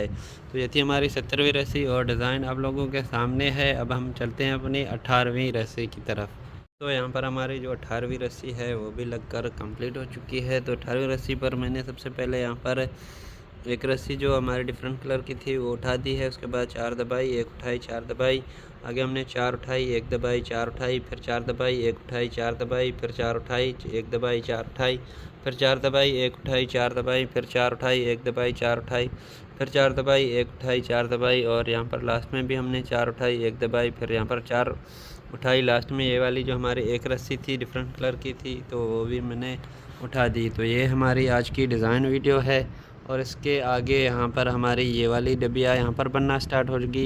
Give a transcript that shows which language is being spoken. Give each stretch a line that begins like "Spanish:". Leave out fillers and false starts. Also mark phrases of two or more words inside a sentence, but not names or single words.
Hindi: तो ये थी हमारी 17वीं रस्सी और डिज़ाइन आप लोगों के सामने है। अब हम चलते हैं अपनी 18वीं रस्सी की तरफ। तो यहाँ पर हमारी जो 18वीं रस्सी है वो भी लगकर कंप्लीट हो चुकी है। तो 18वीं रस्सी पर मैंने सबसे पहले यहाँ पर 1 रस्सी जो हमारे
English: different colour
Hindi: की थी वो उठा दी है, उसके बाद 4 दबाई, 1 उठाई, 4 दबाई, आगे हमने 4 उठाई, 1 दबाई, 4 उठाई, फिर 4 दबाई, 1 उठाई, 4 दबाई, फिर 4 उठाई, 1 दबाई, 4 उठाई, फिर 4 दबाई, 1 उठाई, 4 दबाई, फिर 4 उठाई, 1 दबाई, 4 उठाई, फिर 4 दबाई, 1 उठाई, 4 दबाई, और यहाँ पर लास्ट में भी हमने 4 उठाई, 1 दबाई, फिर यहाँ पर 4 उठाई। लास्ट में ये वाली जो हमारी 1 रस्सी थी
English: different colour
Hindi: की थी तो वो भी मैंने उठा दी। तो ये हमारी आज की
English: design video
Hindi: है, और इसके आगे यहाँ पर हमारी ये वाली डबिया यहाँ पर बनना स्टार्ट होगी।